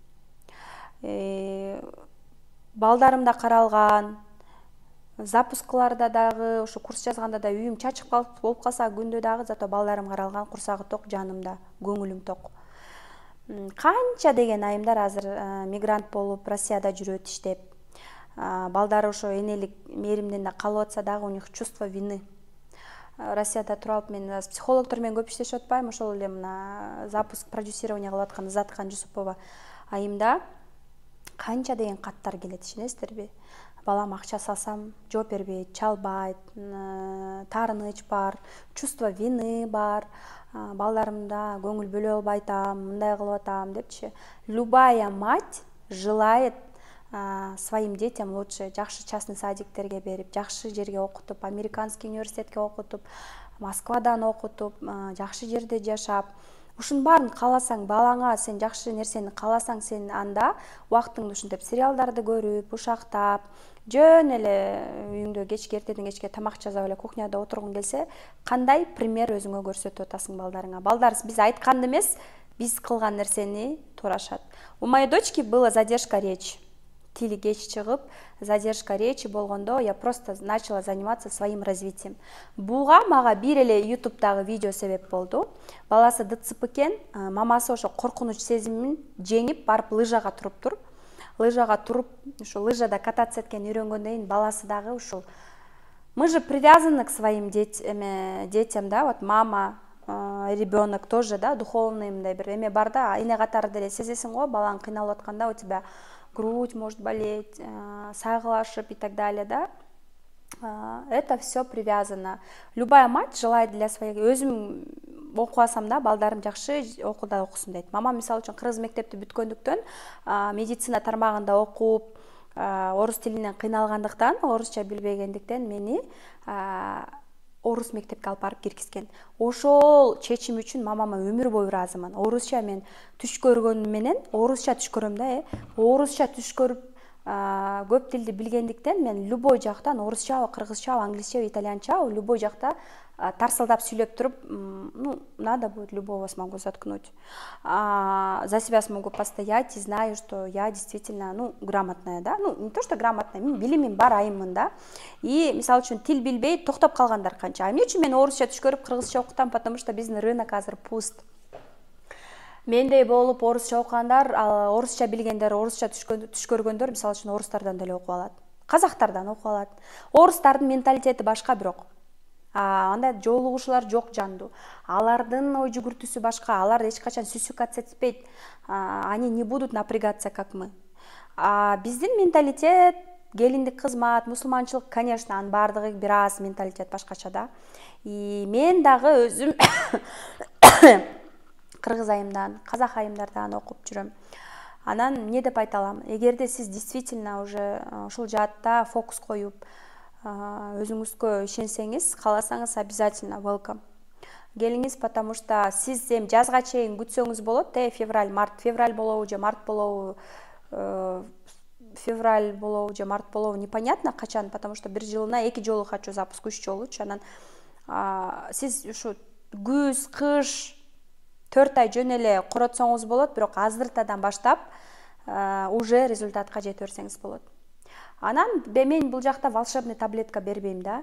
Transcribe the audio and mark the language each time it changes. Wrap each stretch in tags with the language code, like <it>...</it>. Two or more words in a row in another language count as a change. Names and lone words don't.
<ky>Балдарым да каралган, запускаларда дагы, ушу курс жазганда да үйүм чачык болуп калса күндө дагы зато балдарым каралган, курсагы ток, жанымда, көңүлүм ток. Канча деген айымдар азыр мигрант болуп Россияда жүрөт иштеп. Балдары ошо энелик мээримден да калып атса дагы</ky> <ru>у них чувство вины.</ru> <ky>Россияда туруп алып мен психологдор менен көп иштешип атпайм, ошол эле мына запуск продюсирование кылып аткан Изаткан Жусупова айымда канча деген каттар келет, ишенесиздерби? Балам акча салсам жооп бербейт, чалбайт, таарыныч бар,</ky> <ru>чувство вины</ru> <ky>бар, балдарымда көңүл бөлө албай атам, мындай кылып атам депчи.</ky> <ru>Любая мать желает своим детям лучше,</ru> <ky>жакшы частный садиктерге берип, жакшы жерге окутуп, американский университетке окутуп, Москвадан окутуп, жакшы жерде жашап, ушунун баарын кааласаң, балаңа сен жакшы нерсени кааласаң, сен анда убактыңды ушинтип сериалдарды көрүп, ушактап, жөн эле үйүңдө кечке, эртеден кечке тамак жасап эле кухняда отургуң келсе, кандай пример өзүңө көрсөтүп атасың балдарыңа? Балдар биз айтканды эмес, биз кылган нерсени туурашат.</ky> <ru>У моей дочки была задержка речи.</ru> <ky>Тили кеч чыгып,</ky> <ru>задержка речи болгондо, я просто начала заниматься своим развитием.</ru> <ky>Буга мага бир эле YouTube'дагы видео себеп болду. Баласы ДЦП экен, мамасы ошо коркунуч сезимин жеңип барып лыжага туруптур. Лыжага туруп, ушу лыжада кататься эткенин үйрөнгөндөн кийин баласы дагы ушул.</ky> <ru>Мы же привязаны к своим детям, да, вот мама, ребенок тоже, да, духовный</ru> <ky>мындай бир эме бар да, эне катары деле сезесиң го, балаң кыйналып атканда</ky> <ru>у тебя грудь может болеть, сайгылашып и так далее, да. Это все привязано. Любая мать желает для своих,</ru> <ky>өзүм окубасам да, балдарым жакшы окууда окусун дейт. Мама мисалы үчүн кыргыз мектепти бүткөндүктөн, медицина тармагында окуп, орус тилинен кыйналгандыктан, орусча билбегендиктен мени орус мектепке алып барып киргизген. Ошол чечим үчүн мамама өмүр бою ыраазымын. Орусча мен түш көргөнүм менен, орусча түш көрөм да, орусча түш көрүп, көп тилди билгендиктен мен любой жактан орусчабы, кыргызчабы, англисчебы, итальянчабы любой жакта тарсылдап сүйлөп туруп,</ky> <ru>надо будет любого вас могу заткнуть. За себя смогу постоять и знаю, что я действительно, грамотная, да. Не то, что грамотная,</ru> <ky>билимим бар, айыммын, да. И, мисалы үчүн, тил билбей токтоп калгандар канча. Эмне үчүн мен орусча түш көрүп кыргызча окутам,</ky> <ru>потому что</ru> <ky>биздин рынок азыр пуст. Мендей болуп орусча окугандар, орусча билгендер, орусча түш көргөндөр, мисалы үчүн, орустардан деле окуп алат. Казактардан окуп алат. Орустардын менталитети башка бирок. Анда жолугушуулар жок жандуу. Алардын ой жүгүртүүсү башка, алар эч качан сюсюкаться этпейт.</ky> <ru>Они не будут напрягаться, как мы.</ru> <ky>Биздин менталитет, келиндик кызмат, мусулманчылык, конечно, анын баардыгы бир аз менталитет башкача да. И мен дагы өзүм кыргыз айымдан, казак айымдардан окуп жүрөм. Анан эмне деп айта алам? Эгерде сиз действительно уже ушул жаатта фокус коюп, өзүңүзгө ишенсеңиз, кааласаңыз, обязательно welcome. Келиңиз,</ky> <ru>потому что</ru> <ky>сиз жазга чейин күтсөңүз болот, февраль болобу же март болобу, непонятно качан,</ky> <ru>потому что</ru> <ky>бир жылына 2 жолу</ky> <ru>хочу запуск,</ru> <ky>3 жолучу. Анан сиз ушу күз, кыш 4 ай жөн эле коротсоңуз болот, бирок азыртадан баштап уже результатка жете берсеңиз болот. Анан мен бул жакта</ky> <ru>волшебный таблетка</ru> <ky>бербейм да.</ky>